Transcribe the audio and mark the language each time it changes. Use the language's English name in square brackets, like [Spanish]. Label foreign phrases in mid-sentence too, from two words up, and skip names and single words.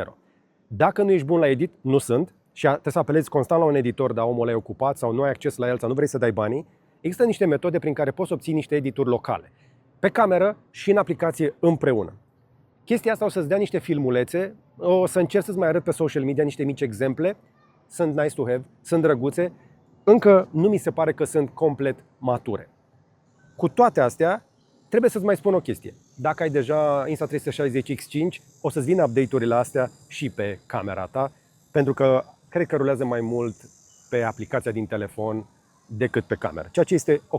[Romanian] Dacă nu ești bun la edit, nu sunt, și trebuie să apelezi constant la un editor, dar omul ăla e ocupat sau nu ai acces la el sau nu vrei să dai banii, există niște metode prin care poți obții niște edituri locale, pe cameră și în aplicație împreună. Chestia asta o să-ți dea niște filmulețe, o să încerc să-ți mai arăt pe social media niște mici exemple, sunt [English] nice to have, [Romanian] sunt drăguțe, încă nu mi se pare că sunt complet mature. Cu toate astea, trebuie să-ți mai spun o chestie. Dacă ai deja Insta360 X5, o să-ți vină update-urile astea și pe camera ta, pentru că cred că rulează mai mult pe aplicația din telefon decât pe cameră, ceea ce este ok.